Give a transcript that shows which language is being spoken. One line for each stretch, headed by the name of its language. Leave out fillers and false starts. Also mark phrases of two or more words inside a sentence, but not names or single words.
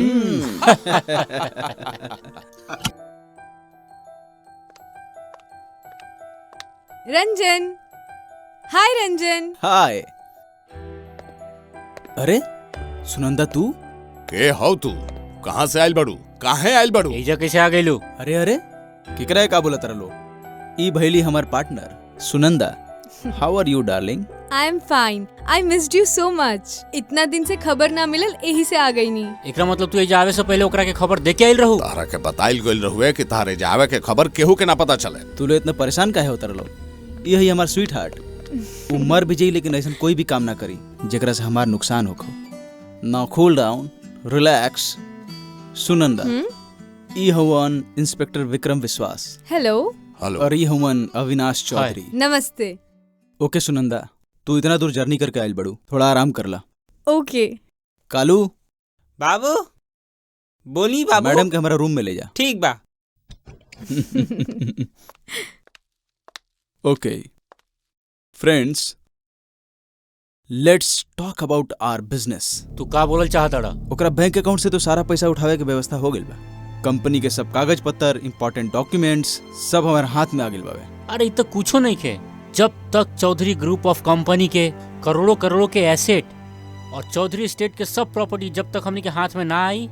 Bhojpuri: रंजन, हाय रंजन। हाय। अरे सुनंदा तू? के हौ तू? कहाँ से आयल बड़ू? काहे आयल बड़ू? एजा कैसे आ गइलू? अरे केकरा का बोला तरलो? ई भैली हमार पार्टनर सुनंदा।
English: how are you darling? I am fine. I missed you so much.
Bhojpuri: इतना दिन से खबर ना मिलल, यही से आ गई नी। एकरा मतलब तू एजा आवे से पहले ओकरा के खबर दे के आइल रहू? तारा के बताइल गइल रहुए कि तारे जावे के खबर केहू के ना पता चले। तू लोग इतना परेशान काहे होता रहो? यही हमार
English: sweet heart.
Bhojpuri: वो मर भी जाई लेकिन ऐसा कोई भी काम ना करी जेकरा से हमार नुकसान होखो।
English: now cool down, relax.
Bhojpuri: सुनंदा, ई हवन इंस्पेक्टर विक्रम विश्वास। हेलो। हेलो। और ई हवन अविनाश चौधरी। नमस्ते। ओके सुनंदा, तू इतना दूर जर्नी करके आयल बड़ू, थोड़ा आराम कर ला। ओके। कालू बाबू बोली। बाबू मैडम के हमारा रूम में ले जा। ठीक बा।
English: okay friends, let's talk about our business.
Bhojpuri: तू का बोलल चाहता रहा? ओकरा
English: bank account
Bhojpuri: से तो सारा पैसा उठावे के व्यवस्था हो गइल बा। कंपनी के सब कागज पत्तर,
English: important documents
Bhojpuri: सब हमारे हाथ में आ गइल बावे। अरे तो कुछो नहीं खे। जब तक चौधरी ग्रुप ऑफ कंपनी के करोड़ों करोड़ों के एसेट और चौधरी स्टेट के सब प्रॉपर्टी जब तक हमनी के हाथ में ना आई